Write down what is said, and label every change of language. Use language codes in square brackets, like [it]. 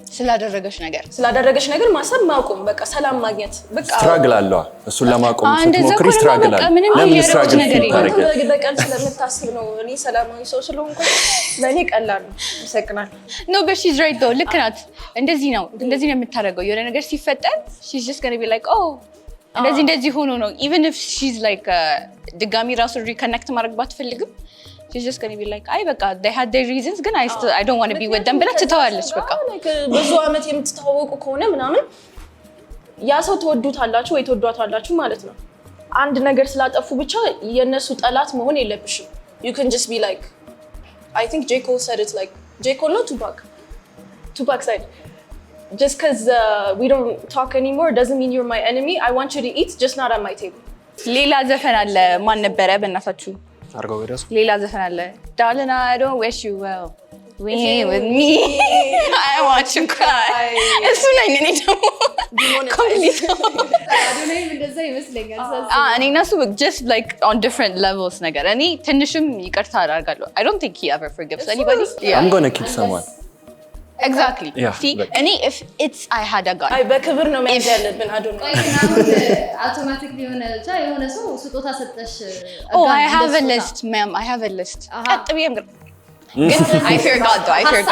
[am] ስላደረገሽ ነገር ማሰብ ማቆም በቃ ሰላም ማግኘት በቃ ስትራግል አለዋ እሱን ለማቆም ስትሞክሪ ስትራግል አለ። ለምን ስትራግል ታደርጊያለሽ? በቀል ስለምታስብ ነው። እኔ ሰላማዊ ሰው ስለሆንኩ ለእኔ ቀላል ነው። ይሰቅናል። [en] No, but she's right though. [am] ልክ ናት። እንደዚህ ነው የምታደርገው። የሆነ ነገር ሲፈጠር [en] she's just going to be like, oh [am] እንደዚህ ሆኖ ነው [en] even if she's like [am] ድጋሚ ራሱ ሪኮኔክት ማድረግ ባትፈልግም [en] she's just going to be like [am] አይ በቃ [en] they had their reasons ግን I don't want to be with them [am] ብላ ትተዋለች። በቃ ብዙ አመት የምትተዋወቁ ከሆነ ምናምን ያ ሰው ትወዱታላችሁ ወይ ትወዷታላችሁ ማለት ነው። አንድ ነገር ስላጠፉ ብቻ የነሱ ጠላት መሆን የለብሽም። [en] you can just be like I think J. Cole said it like J. Cole no Tupac said just because we don't talk anymore doesn't mean you're my enemy. I want you to eat, just not at my table. [am] ሌላ ዘፈን አለ ማን ነበረ በእናታችሁ? አርገው ወደሱ ሌላ ዘፈን አለ [en] darling I don't wish you well we with me I want you cry [am] እሱ ነኝ እኔ ደግሞ ኮምፕሊት አዶናይም እንደዛ ይመስለኛል። እኔ እና እሱ [en] just like on different levels [am] ነገር እኔ ትንሽም ይቅርታ አደርጋለሁ. [en] I don't think he ever forgives anybody. I'm gonna kill someone. Exactly. Yeah, see and if it's I had a gun [am] አይ በክብር ነው መያዝ ያለብን አዶናይ። አውቶማቲክሊ የሆነ ሰው ስጦታ ሰጠሽ [en] oh I have a list ma'am I have a list [am] ቀጥ ብዬም ግን [en] I fear God though